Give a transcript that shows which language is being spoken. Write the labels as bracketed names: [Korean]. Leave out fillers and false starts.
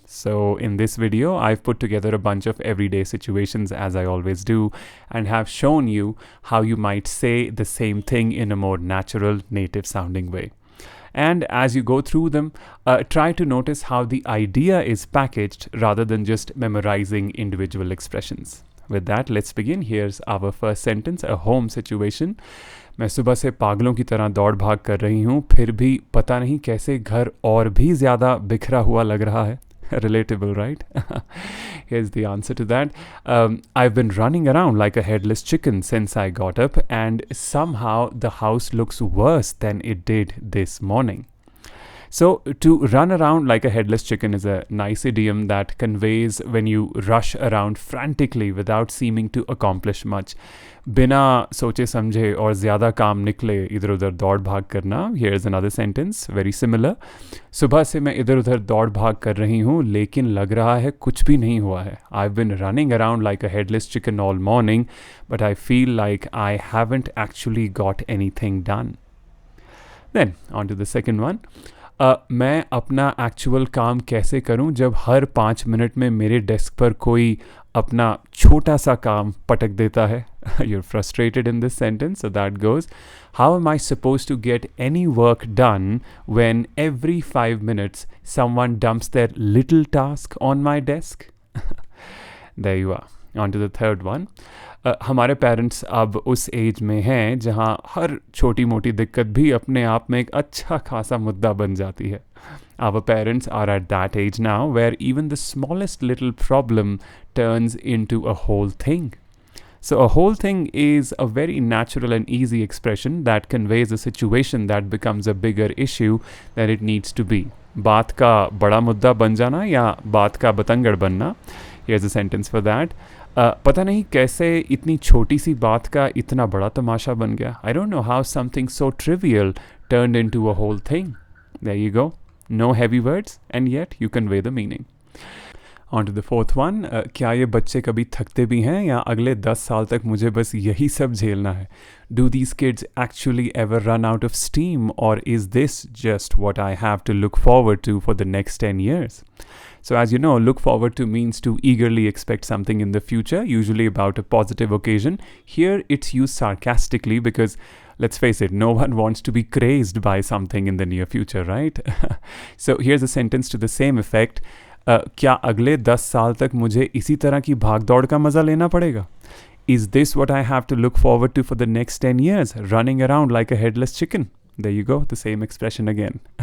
[English] So, in this video, I've put together a bunch of everyday situations, as I always do, and have shown you how you might say the same thing in a more natural, native sounding way. And as you go through them, try to notice how the idea is packaged rather than just memorizing individual expressions. With that, let's begin. Here's our first sentence, a home situation. [Hindi] मैं सुबह से पागलों की तरह दौड़ भाग कर रही हूँ, फिर भी पता नहीं कैसे घर और भी ज़्यादा बिखरा हुआ लग रहा है. [English] Relatable, right? Here's the answer to that. I've been running around like a headless chicken since I got up, and somehow the house looks worse than it did this morning. So, to run around like a headless chicken is a nice idiom that conveys when you rush around frantically without seeming to accomplish much. [Hindi] बिना सोचे समझे और ज़्यादा काम निकले इधर उधर दौड़ भाग करना. [English] Here's another sentence, very similar. [Hindi] सुबह से मैं इधर उधर दौड़ भाग कर रही हूँ, लेकिन लग रहा है कुछ भी नहीं हुआ है. [English] I've been running around like a headless chicken all morning, but I feel like I haven't actually got anything done. Then, on to the second one. [Hindi] मैं अपना एक्चुअल काम कैसे करूं जब हर 5 मिनट में मेरे डेस्क पर कोई अपना छोटा सा काम पटक देता है. [English] You're frustrated in this sentence, so that goes. How am I supposed to get any work done when every 5 minutes someone dumps their little task on my desk? There you are. On to the third one. [Hindi] हमारे parents अब उस as में हैं जहाँ हर छोटी मोटी दिक्कत भी अपने आप में एक अच्छा खासा मुद्दा बन जाती है. [English] Our parents are at that age now where even the smallest little problem turns into a whole thing. So a whole thing is a very natural and easy expression that conveys a situation that becomes a bigger issue than it needs to be. [Hindi] बात का बड़ा मुद्दा बन जाना या बात का बतंगड़ बनना. [English] Here's a sentence for that. [Hindi] पता नहीं कैसे इतनी छोटी सी बात का इतना बड़ा तमाशा बन गया. [English] I don't know how something so trivial turned into a whole thing. There you go. No heavy words and yet you convey the meaning. On to the fourth one. [Hindi] क्या ये बच्चे कभी थकते भी हैं या अगले 10 साल तक मुझे बस यही सब झेलना है? [English] Do these kids actually ever run out of steam, or is this just what I have to look forward to for the next 10 years? So as you know, look forward to means to eagerly expect something in the future, usually about a positive occasion. Here it's used sarcastically because, let's face it, no one wants to be crazed by something in the near future, right? So here's a sentence to the same effect. [Hindi] क्या अगले 10 साल तक मुझे इसी तरह की भागदौड़ का मज़ा लेना पड़ेगा? [English] Is this what I have to look forward to for the next 10 years? Running around like a headless chicken. There you go, the same expression again.